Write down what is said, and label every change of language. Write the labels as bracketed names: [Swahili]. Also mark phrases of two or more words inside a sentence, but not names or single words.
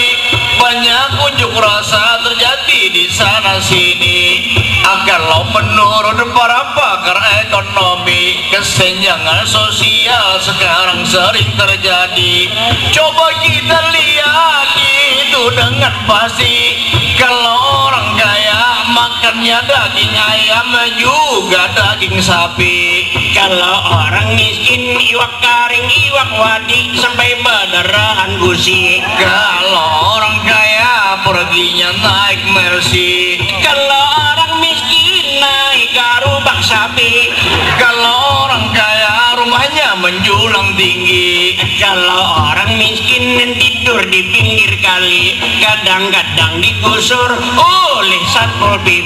[Indonesian] Banyak unjuk rasa terjadi di sana sini. Kalau menurut para pakar ekonomi, kesenjangan sosial sekarang sering terjadi. Coba kita lihat itu dengan pasti. Kalau orang kaya makannya daging ayam juga daging sapi. Kalau orang miskin [Banjar] iwak karing, iwak wadi sampai badarahan gusi. [Indonesian] Kalau orang kaya perginya naik Mercy. Kalau orang miskin naik garubak sapi. Kalau orang kaya rumahnya menjulang tinggi. Kalau orang miskin tidur di pinggir kali, kadang-kadang digusur oleh satpol PP.